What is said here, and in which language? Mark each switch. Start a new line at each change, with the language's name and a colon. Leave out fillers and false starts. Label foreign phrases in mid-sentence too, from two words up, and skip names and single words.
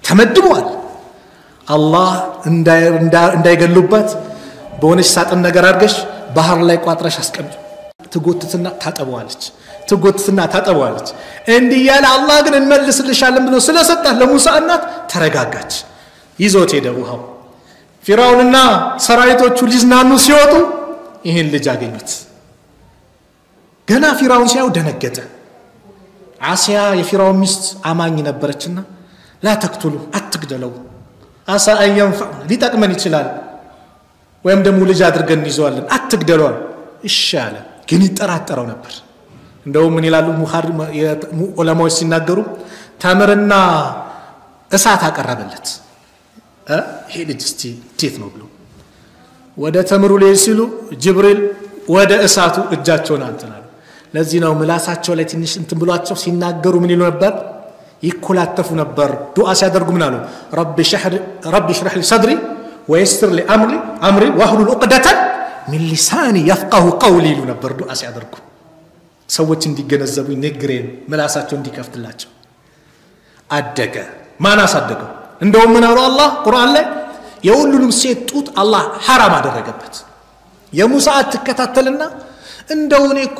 Amharic: ተመድቧል አላህ እንዳይገሉበት በሆነች ሳጥን ነገር አድርገሽ ባህር ላይ ቋጥረሽ አስቀምጪ ትጎትትና ታጠበዋለች እንዲህ ያለ አላህ ግን እንመልስልሻለን ብሎ ስለሰጣት ለሙሳ እናት ተረጋጋች ይዞት ሄደ ውሃው ፊራውንና ሰራዊቶቹ ሊዝናኑ ሲወጡ ይሄን ልጅ አገኙት ገና ፊራውን ሲያው ደነገጠ አሲያ የፊራውን ሚስት አማኝ ነበረችና
Arabic: لا تقتلوا
Amharic: አትግደለው
Arabic: عسى أن ينفع
Amharic: ሊጠቅመን ይችላል ወይም ደግሞ ልጅ አድርገን ይዘዋለን አትግደለው ይሻለ ግን ይጠራጠረው ነበር እንደው ምን ይላሉ ዑለማዎች ሲናገሩ ተምርና እሳት አቀረበለት ይሄ ልጅ እስቲ እንዴት ነው ብሎ ወደ ተምሩ ላይ ሲሉ ጅብሪል ወደ እሳቱ እጃቸውን አንተናል ለዚህ ነው ምላሳቸው ላይ ትንሽ እንትን ብሏቸው ሲናገሩ ምን ይሉ ነበር ይኮላተፉ ነበር ዱዓ ሲያደርጉ ምን አሉ
Arabic: ربي اشرح لي صدري ويسر لي أمري واحلل عقدة من لساني يفقهوا قولي
Amharic: ይሉ ነበር ዱዓ ሲያደርጉ ሰዎች እንዲገነዘቡ ንግሬን ምላሳቸው እንዲከፍትላቸው አደገ ማን አሳደገው እንደው ምን አሉ አላህ ቁርአን ላይ የሁሉንም ሴት ጡት አላህ حرام አደረገበት የሙሳ አትከታተልና እንደው እኔ እኮ